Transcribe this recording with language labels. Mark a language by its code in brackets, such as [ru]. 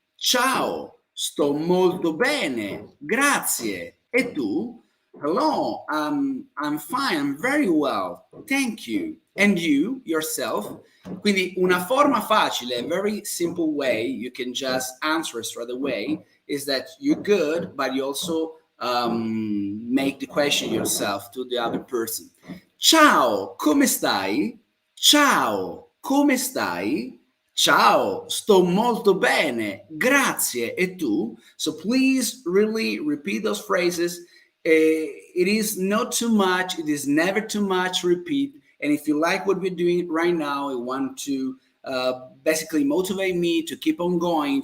[it] Ciao, sto molto bene, grazie. E tu? [en] Hello, I'm fine, I'm very well, thank you. And you, yourself? [it] Quindi una forma facile, [en] a very simple way you can just answer straight away is that you're good, but you also make the question yourself to the other person. [it] Ciao, come stai? Ciao, come stai? Ciao, sto molto bene, grazie. E tu? [en] So please really repeat those phrases. It is not too much. It is never too much. Repeat. And if you like what we're doing right now, you want to basically motivate me to keep on going.